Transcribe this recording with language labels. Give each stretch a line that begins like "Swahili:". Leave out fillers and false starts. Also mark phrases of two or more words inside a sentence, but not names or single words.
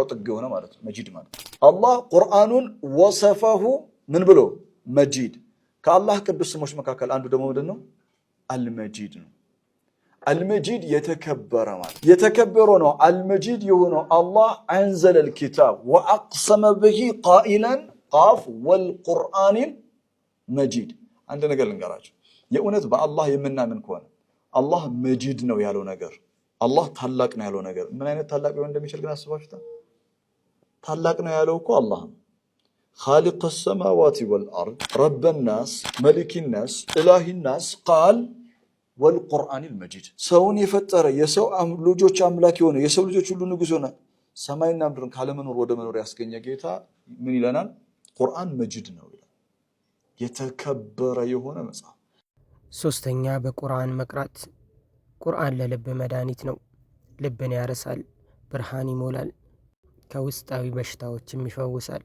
Amharic: ጥግ የሆነ ማለት ነው መጂድ ማለት አላህ ቁርአኑን ወሰፈሁ ምን ብሎ መጂድ ከአላህ ቅዱስ ስሞች መካከል አንዱ ደግሞ ምንድነው አልመጂድ ነው አልመጂድ የተከበረ ማለት የተከበረ ነው አልመጂድ የሆነው አላህ አንዘለ
Arabic: الكتاب واقسم به قائلا قاف والقرآن المجيد
Amharic: አንድ ነገር ልንገራችሁ የእውነት በአላህ የምናምን ከሆነ አላህ መጂድ ነው ያለው ነገር አላህ ታላቅ ነው ያለው ነገር ምን አይነት ታላቅ ሊሆን እንደሚችል ግን አስባችሁታ ታላቅ ነው ያለው እኮ አላህ
Arabic: خالق السماوات والارض رب الناس ملك الناس اله الناس قال والقرآن المجيد
Amharic: ሰውን የፈጠረ የሰው ልጆች አምላክ የሆነ የሰው ልጆች ሁሉ ንጉስ ሆነ ሰማይና ምድርን ካለ መኖር ወደ መኖር ያስገኘ ጌታ ምን ይለናል ቁርአን መጂድ ነው ይላል የተከበረ የሆነ መጽሐፍ ሶስተኛ በቁርአን መቅራት ቁርአን ለልብ መድኃኒት ነው ልብን ያረሳል ብርሃን ይሞላል ከውስጣዊ በሽታዎችም ይፈውሳል